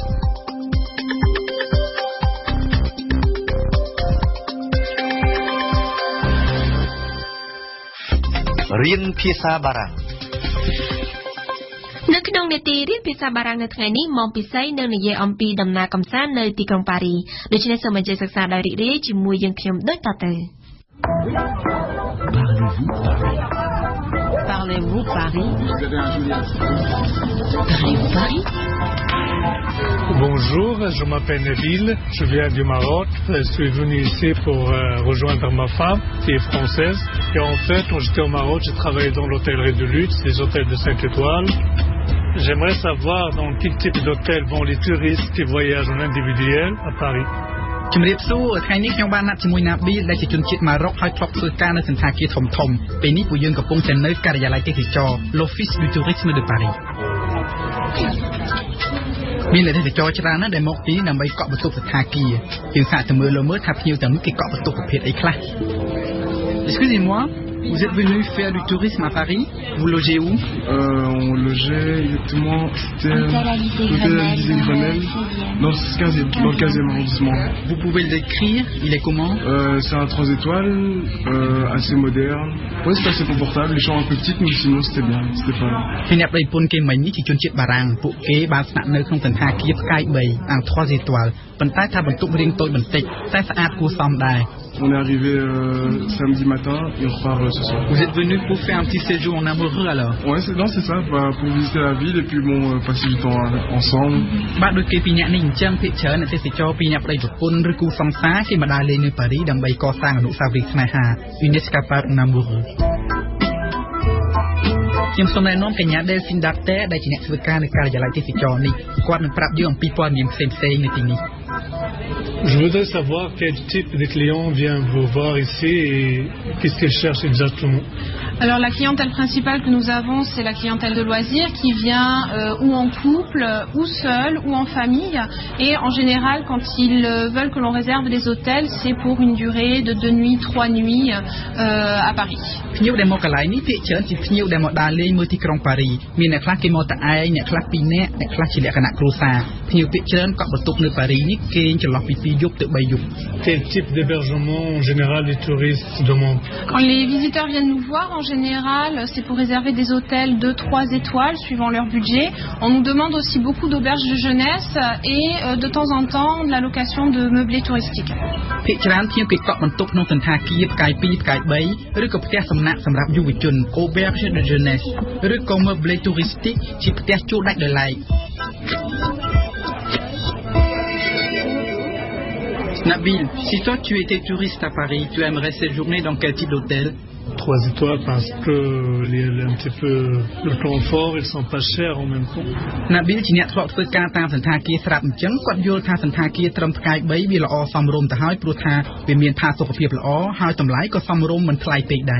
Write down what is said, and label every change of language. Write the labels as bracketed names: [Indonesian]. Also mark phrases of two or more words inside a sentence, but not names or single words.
[Khmer] រៀនភាសាបារាំង នៅក្នុងនេតិរៀនភាសាបារាំងនៅថ្ងៃនេះមកពិសេសនឹងនិយាយអំពីដំណើរកម្សាន្តនៅទីក្រុងប៉ារីដូច្នេះសូមអញ្ជើញសិក្សាដោយរីករាយជាមួយយើងខ្ញុំដូចតទៅ [French] Parlez-vous Paris? Bonjour, je m'appelle Nabil, je viens du Maroc. Je suis venu ici pour rejoindre ma femme qui est française. Et en fait, quand j'étais au Maroc, j'ai travaillé dans l'hôtellerie de luxe, les hôtels de 5 étoiles. J'aimerais savoir dans quel type d'hôtel vont les touristes qui voyagent en individuel à Paris. [Khmer] ជំរាបសួរថ្ងៃនេះខ្ញុំបានណាត់ជាមួយណាប៊ីដែលជាជនជាតិម៉ារ៉ុកហើយធ្លាប់ធ្វើការនៅសន្តាគារធំៗពេលនេះពួកយើងកំពុងតែនៅការិយាល័យទេសចរ L'Office du Tourisme de Paris មានអ្នកទេសចរច្រើនណាស់ដែលមកទីដើម្បីកក់បន្ទប់សន្តាគារយើងសាកទៅមើលថាភ្ញៀវទាំងនោះគេកក់បន្ទប់ប្រភេទអីខ្លះ [French] Excusez-moi, vous êtes venu faire du tourisme à Paris? Vous logez où? On logeait exactement, c'était l'hôtel Alizé Grenelle, dans le 15e arrondissement. Vous pouvez le décrire? Il est comment? C'est un 3 étoiles, assez moderne. Ouais, c'était assez confortable, les chambres un peu petites, mais sinon c'était bien, c'était pas... [Khmer] ពីអ្នកប្រពន្ធគេមិញនេះជាជនជាតិបារាំងពួកគេបានស្នាក់នៅក្នុងសន្តាគារផ្កាយ3អាង3 étoiles ប៉ុន្តែថាបន្ទប់រៀងតូចបន្តិចតែស្អាតគួរសមដែរ [French] On est arrivé samedi matin et on repart ce soir. Vous êtes venu pour faire un petit séjour en amoureux alors? Ouais, c'est ça, pour visiter la ville et puis bon, passer du temps ensemble. [Khmer] បាទដូចគេពីរនាក់នេះអញ្ចឹងភាគច្រើនអ្នកទេសចរពីរអ្នកប្តីប្រពន្ធឬគូសង្សារគេមកដើរលេងនៅប៉ារីដើម្បីកសាងអនុស្សាវរីយ៍ស្នេហា [French] Une escapade en amoureux. [Khmer] ខ្ញុំសូមណែនាំកញ្ញាដែលស៊ីនដាតេដែលជាអ្នកធ្វើការនៅការិយាល័យទេសចរនេះគាត់នឹងប្រាប់យើងអំពីព័ត៌មានផ្សេងៗនៅទីនេះ [French] Je voudrais savoir quel type de client vient vous voir ici et qu'est-ce qu'il cherche exactement. Alors la clientèle principale que nous avons, c'est la clientèle de loisirs qui vient ou en couple, ou seul, ou en famille. Et en général, quand ils veulent que l'on réserve des hôtels, c'est pour une durée de 2 nuits, 3 nuits à Paris. [Khmer] ភ្ញៀវដែលមកកន្លែងនេះភាគច្រើនជាភ្ញៀវដែលមកដើរលេងមើលទីក្រុងប៉ារីមានអ្នកខ្លះគេមកតែឯងអ្នកខ្លះ2នាក់អ្នកខ្លះជាលក្ខណៈគ្រួសារភ្ញៀវភាគច្រើនកក់បន្ទប់នៅប៉ារីនេះគេចន្លោះពី2យប់ទៅ3យប់ [French] Quel type d'hébergement en général les touristes demandent? Quand les visiteurs viennent nous voir, en général, c'est pour réserver des hôtels de 3 étoiles suivant leur budget. On nous demande aussi beaucoup d'auberges de jeunesse et de temps en temps de la location de meublés touristiques. [Khmer] ភាគច្រើនភ្ញៀវគេកក់បន្ទប់ក្នុងសន្តាគារផ្កាយ2ផ្កាយ3ឬក៏ផ្ទះសំណាក់សម្រាប់យុវជន [French] auberge de jeunesse [Khmer] ឬក៏ [French] meublé touristique [Khmer] ជាផ្ទះជួលដាច់ដោយឡែក [French] Nabil, si toi tu étais touriste à Paris, tu aimerais séjourner dans quel type d'hôtel? 3 étoiles parce que un petit peu le confort, ils sont pas chers en même temps. [Khmer] Nabil ជាអ្នកធ្លាប់ធ្វើការតាមសន្តាគារស្រាប់អញ្ចឹងគាត់យល់ថាសន្តាគារត្រឹមផ្កាយ3វាល្អសមរម្យទៅហើយព្រោះថាវាមានផាសុកភាពល្អហើយតម្លៃក៏សមរម្យមិនថ្លៃពេកដែរ